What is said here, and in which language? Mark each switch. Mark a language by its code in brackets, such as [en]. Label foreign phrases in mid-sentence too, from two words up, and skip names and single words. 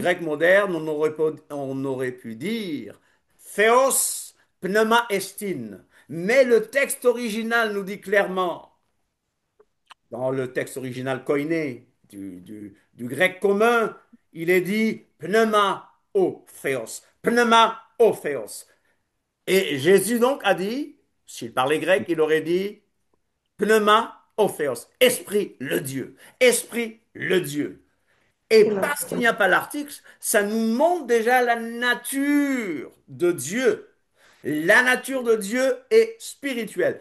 [fr] Mhm. grec moderne, on aurait pu dire [el] Θεός πνεῦμά ἐστιν. [fr] Mais le texte original nous dit clairement, dans le texte original koiné du grec commun, il est dit [el] πνεῦμα ὁ θεός. Πνεῦμα ὁ θεός. [fr] Et Jésus donc a dit, s'il parlait grec, il aurait dit [el] πνεῦμα ὁ θεός. [fr] Esprit le Dieu. Esprit le Dieu. Et parce qu'il n'y a pas l'article, ça nous montre déjà la nature de Dieu. La nature de Dieu est spirituelle.